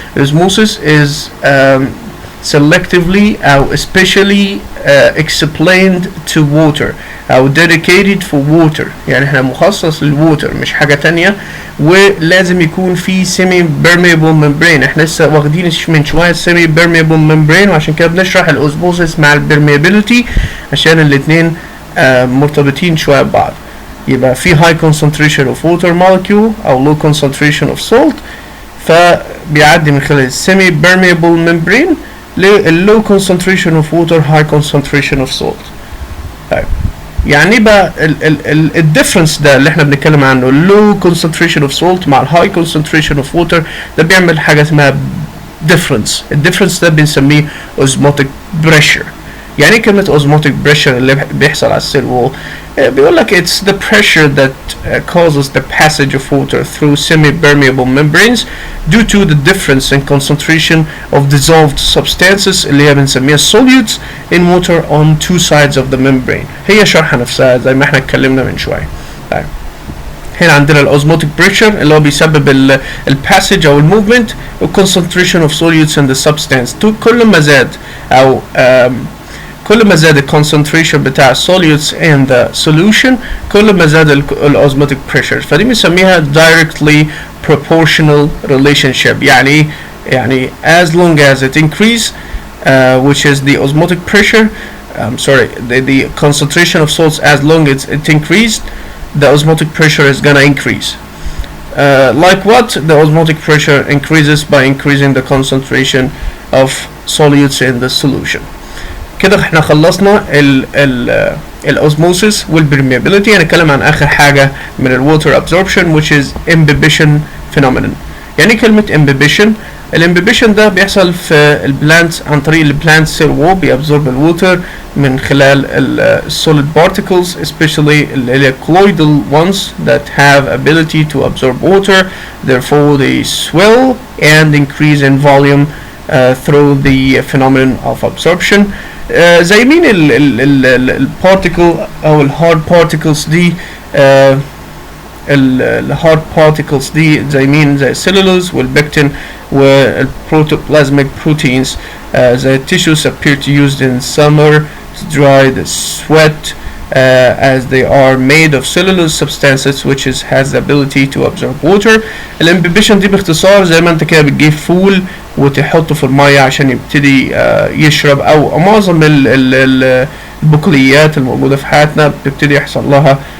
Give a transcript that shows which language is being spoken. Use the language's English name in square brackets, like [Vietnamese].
[Arabic] الاسموسيس [English] is selectively [Arabic] أو [English] especially explained to water [Arabic] أو [English] dedicated for water [Arabic] يعني احنا مخصص للووتر مش حاجة تانية ولازم يكون في semi permeable membrane احنا لسه واخدين من شوية semi permeable membrane وعشان كده بنشرح الاسموسيس مع permeability عشان الاتنين مرتبطين شوية ببعض. يبقى في [English] high concentration of water molecule [Arabic] أو [English] low concentration of salt [Arabic] فبيعدي من خلال semi permeable membrane [English] low concentration of water high concentration of salt. [Arabic] طيب يعني بقى الديفرنس ده اللي احنا بنتكلم عنه [English] low concentration of salt [Arabic] مع [English] high concentration of water [Arabic] ده بيعمل حاجة اسمها difference. الديفرنس ده بنسميه osmotic pressure. يعني كلمة [English] osmotic pressure [Arabic] اللي بيحصل على السيل وول بيقول لك [English] it's the pressure that causes the passage of water through semi-permeable membranes due to the difference in concentration of dissolved substances [Arabic] اللي هي بنسميها [English] solutes in water on two sides of the membrane. [Arabic] هي شرحة نفسها زي ما احنا اتكلمنا من شوية. طيب هنا عندنا الأوزموتيك بريشر اللي هو بيسبب الباسج أو الموفمنت وال [English] concentration of solutes in the substance. [Arabic] كل ما زاد أو كل ما زاد الكونسنتريشن بتاع [English] solutes in the solution [Arabic] كل ما زاد الأوزموتيك بريشر فدي بنسميها [English] directly proportional relationship [Arabic] يعني [English] as long as it increase which is the osmotic pressure the concentration of salts as long as it increased the osmotic pressure is gonna increase like what the osmotic pressure increases by increasing the concentration of solutes in the solution. [Arabic] كده احنا خلصنا الاسموسيس والبرميابيليتي. هنتكلم عن اخر حاجه من الووتر [English] absorption which is imbibition phenomenon. [Arabic] يعني كلمه [English] imbibition [Arabic] الامبيبيشن ده بيحصل في البلانت عن طريق البلانت سيل وول بيابزورب الووتر من خلال السوليد [English] particles especially the colloidal ones that have ability to absorb water therefore they swell and increase in volume through the phenomenon of absorption. [Arabic] زي مين البارتيكل او الهارد بارتيكلز دي الهارد بارتيكلز دي زي مين زي السيلولوز والبكتين والبروتوبلازميك بروتينز زي التيشوز [English] appear to used in summer to dry the sweat as they are made of cellulose substances which has the ability to absorb water. [Arabic] الامبيبيشن دي باختصار زي ما انت كده بتجيب فول وتحطه في المية عشان يبتدي يشرب او معظم البقوليات الموجودة في حياتنا بتبتدي يحصل لها